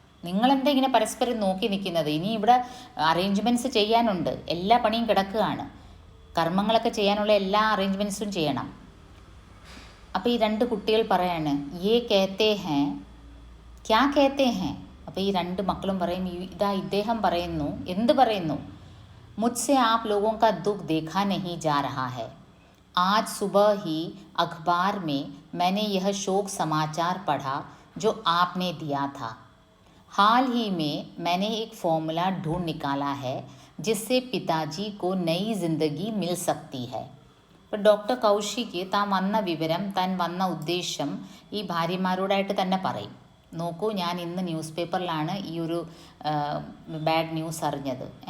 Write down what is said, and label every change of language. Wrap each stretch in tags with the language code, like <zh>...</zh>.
<ml>നിങ്ങളെന്താ ഇങ്ങനെ പരസ്പരം നോക്കി നിൽക്കുന്നത്? ഇനി ഇവിടെ അറേഞ്ച്മെൻറ്റ്സ് ചെയ്യാനുണ്ട്, എല്ലാ പണിയും കിടക്കുകയാണ്, കർമ്മങ്ങളൊക്കെ ചെയ്യാനുള്ള എല്ലാ അറേഞ്ച്മെൻറ്റ്സും ചെയ്യണം. അപ്പോൾ ഈ 2 കുട്ടികൾ പറയാണ്,</ml> <hi>യേ കേത്തേ ഹേ ക്യാ കേത്തേ ഹേ.</hi> <ml>അപ്പോൾ ഈ 2 മക്കളും പറയും, ഇതാ ഇദ്ദേഹം പറയുന്നു. എന്ത് പറയുന്നു?</ml> <hi>മുജ്സെ ആപ് ലോഗോं का दुख देखा नहीं जा रहा है. आज सुबह ही अखबार में मैंने यह शोक समाचार पढ़ा जो आपने दिया था. हाल ही में मैंने एक फॉर्मूला ढूंढ निकाला है जिससे पिताजी को नई जिंदगी मिल सकती है.</hi> <ml>അപ്പോൾ ഡോക്ടർ കൗശിക്ക് താൻ വന്ന വിവരം, താൻ വന്ന ഉദ്ദേശം ഈ ഭാര്യമാരോടായിട്ട് തന്നെ പറയും. നോക്കൂ, ഞാൻ ഇന്ന് ന്യൂസ് പേപ്പറിലാണ് ഈ ഒരു ബാഡ് ന്യൂസ് അറിഞ്ഞത്.</ml>